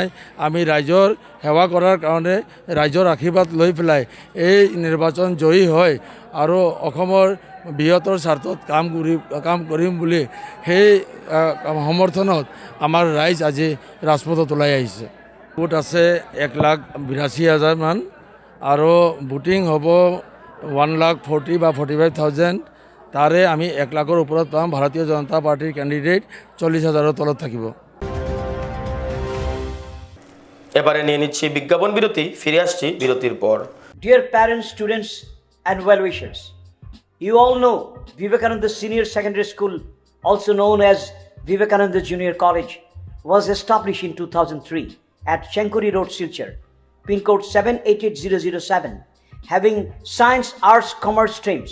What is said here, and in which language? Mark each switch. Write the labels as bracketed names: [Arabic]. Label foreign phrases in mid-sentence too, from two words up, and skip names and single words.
[Assamese] আমি ৰাইজৰ সেৱা কৰাৰ কাৰণে ৰাইজৰ আশীৰ্বাদ লৈ পেলাই এই নিৰ্বাচন জয়ী হয় আৰু অসমৰ বৃহত্তৰ স্বাৰ্থত কাম কৰিম বুলি সেই সমৰ্থনত আমাৰ ৰাইজ আজি ৰাজপথত ওলাই আহিছে। ভোট আছে 1,82,000 মান আৰু ভোটিং হ'ব 1,40,000 বা 45,000। তাৰে আমি 1 লাখৰ ওপৰত পাম। ভাৰতীয় জনতা পাৰ্টিৰ কেণ্ডিডেট 40,000-ৰ তলত থাকিব। [Bangla] এবারে নিয়ে নিচ্ছি বিজ্ঞাপন বিরতি, ফিরে আসছি বিরতির পর। [English] Dear parents, students and well-wishers, you all know Vivekananda Senior Secondary School, also known as Vivekananda Junior College, was established in 2003 at Chenkuri Road, Silchar, pin code 788007, having science, arts, commerce streams.